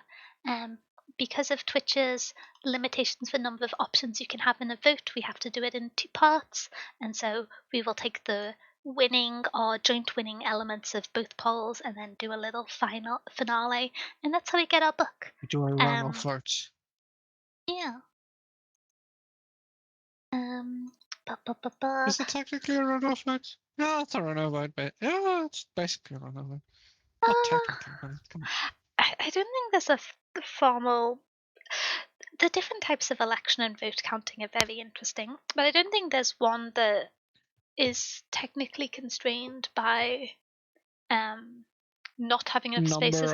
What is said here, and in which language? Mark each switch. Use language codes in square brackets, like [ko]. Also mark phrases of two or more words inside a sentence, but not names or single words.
[en] Um, because of Twitch's limitations for number of options you can have in a vote, we have to do it in 2 parts, and so we will take the winning or joint winning elements of both polls and then do a little final finale, and that's how we get our book. Do I run off farts? Yeah. Um, ba, ba, ba, ba. Is it technically a runoff vote? Yeah, it's a runoff vote, but yeah, it's basically a runoff vote. Not Uh, technically, but come on. I don't think there's a formal. The different types of election and vote counting are very interesting, but I don't think there's one that is technically constrained by um, not having enough spaces